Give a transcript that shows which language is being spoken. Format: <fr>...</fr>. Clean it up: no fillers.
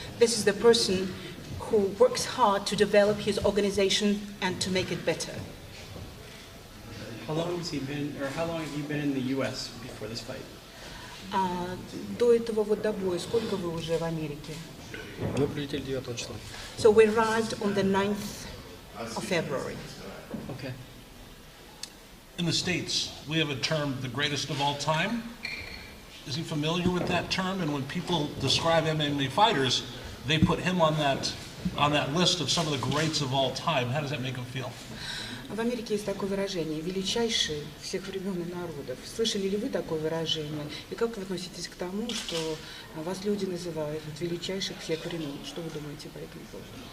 <en>This is the person who works hard to develop his organization and to make it better. How long has he been, or how long have you been in the U.S. before this fight?</en> <ru>До этого до боя, сколько вы уже в Америке? Мы прилетели 9 числа.</ru> <en>So we arrived on the 9th of February. Okay. In the States, we have a term, the greatest of all time. Is he familiar with that term? And when people describe MMA fighters, they put him on that list of some of the greats of all time. How does that make him feel?</en> <ru>В Америке есть такое выражение «величайший всех времен и народов». Слышали ли вы такое выражение? И как вы относитесь к тому, что вас люди называют величайших всех времен? Что вы думаете по этому поводу?</ru>